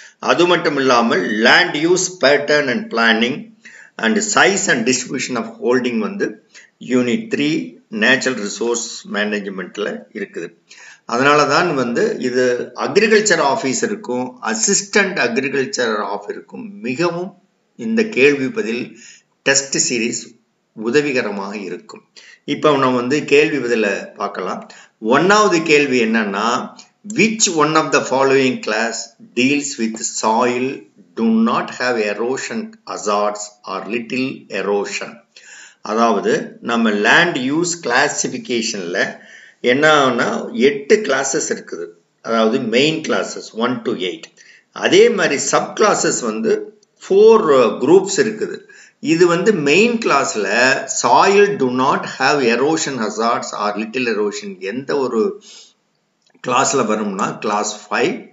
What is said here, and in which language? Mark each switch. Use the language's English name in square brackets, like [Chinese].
[Tamil] அது மட்டும் இல்லாமல் land use pattern and planning and size and distribution of holding unit 3 natural resource மேனேஜ்மெண்ட்டில் இருக்குது. அதனால தான் இது அக்ரிகல்ச்சர் ஆஃபீஸருக்கும் அசிஸ்டன்ட் அக்ரிகல்ச்சர் ஆஃபீஸருக்கும் மிகவும் இந்த கேள்வி பதில் டெஸ்ட் சீரீஸ் உதவிகரமாக இருக்கும். இப்போ நம்ம கேள்வி பதில பார்க்கலாம். 1வது கேள்வி என்னன்னா, [English] which one of the following class deals with soil do not have erosion hazards or little erosion? [Tamil] அதாவது நம்ம லேண்ட் யூஸ் கிளாசிஃபிகேஷனில் என்னன்னா 8 கிளாஸஸ் இருக்குது. அதாவது மெயின் கிளாஸஸ் 1 to 8. அதே மாதிரி சப் கிளாஸஸ் 4 குரூப்ஸ் இருக்குது. இது மெயின் கிளாஸில் [English] soil do not have erosion hazards or little erosion [Tamil] எந்த ஒரு கிளாஸில் வரும்னா கிளாஸ் 5.